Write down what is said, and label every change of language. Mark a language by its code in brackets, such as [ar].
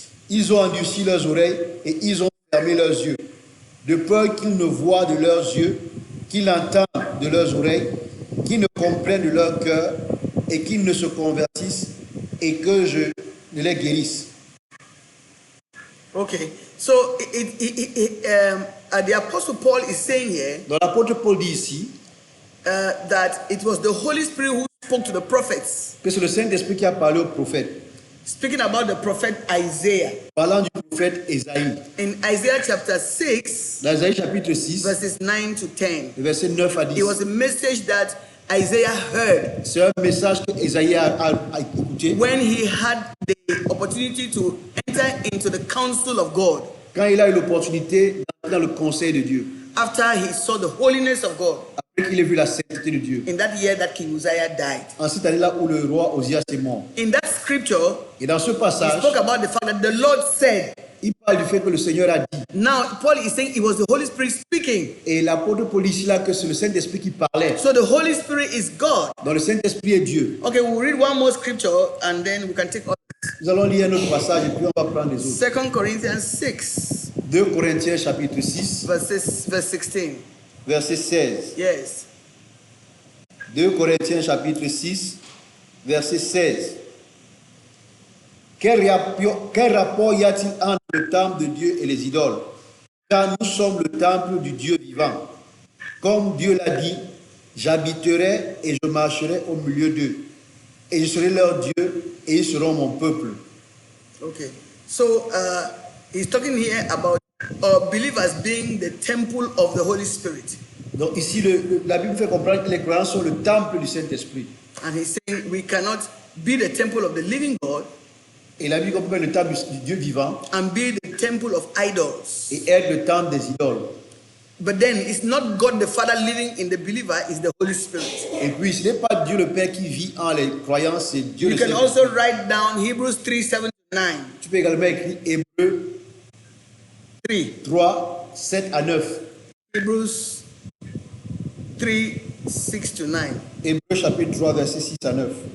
[fr] Ils ont endurci leurs oreilles et ils ont fermé leurs yeux, de peur qu'ils ne voient de leurs yeux, qu'ils entendent de leurs oreilles, qu'ils ne comprennent de leur cœur et qu'ils ne se convertissent et que je ne les guérisse. [en] Okay, so the Apostle Paul is saying here [fr] Donc l'apôtre Paul dit ici [en] that it was the Holy Spirit who spoke to the prophets, [fr] que c'est le Saint-Esprit qui a parlé au prophète, [en] speaking about the prophet Isaiah. [fr] parlant du prophète Ésaïe. [en] In Isaiah chapter 6, [fr] Dans Ésaïe chapitre 6, [en] verses 9 to 10, [fr] le verset 9 à 10. [en] it was a message that Isaiah heard [fr] C'est un message que Ésaïe a écouté [en] when he had the opportunity to enter into the counsel of God [fr] quand il a eu l'opportunité d'entrer dans le conseil de Dieu, [en] after he saw the holiness of God [fr] après qu'il ait vu la sainteté de Dieu. [en] in that year that King Uzziah died. [fr] En cette année-là où le roi Osias est mort. [en] In that scripture, [fr] Et dans ce [en] he [fr] passage, [en] spoke about the fact that the Lord said. [fr] il parle du fait que le Seigneur a dit. [en] Now, Paul is saying it was the Holy Spirit speaking. [fr] Et l'apôtre Paul dit ici là que c'est le Saint-Esprit qui parlait. [en] So the Holy Spirit is God. [fr] Donc le Saint-Esprit est Dieu. [en] Okay, we'll read one more scripture and then we can take all this. [fr] Nous allons lire un autre passage et puis on va prendre les autres. [en] 2 Corinthians 6, [fr] 2 Corinthiens chapitre 6, [en] verse 16. [fr] verset 16. [en] Yes. [fr] 2 Corinthiens chapitre 6, verset 16. Quel rapport y a-t-il entre le temple de Dieu et les idoles? Car nous sommes le temple du Dieu vivant. Comme Dieu l'a dit, j'habiterai et je marcherai au milieu d'eux. Et je serai leur Dieu et ils seront mon peuple. [en] Okay. So he's talking here about believers being the temple of the Holy Spirit. [fr] Donc ici, la Bible fait comprendre que les croyants sont le temple du Saint-Esprit. [en] And he's saying we cannot be the temple of the living God [fr] Et la Bible comprend le temple du Dieu vivant [en] and be the temple of idols. [fr] et être le temple des idoles. [en] But then it's not God the Father living in the believer, it's the Holy Spirit. [fr] Et puis, ce n'est pas Dieu le Père qui vit en les croyants, c'est Dieu [en] You [fr] le [en] can [fr] Saint-Esprit. [en] also write down Hebrews 3, 7 to 9. [fr] Tu peux également écrire Hébreux 3. 3, 7 à 9. [en] Hebrews 3, 6 to 9. [fr] Hébreux chapitre 3, verset 6 à 9.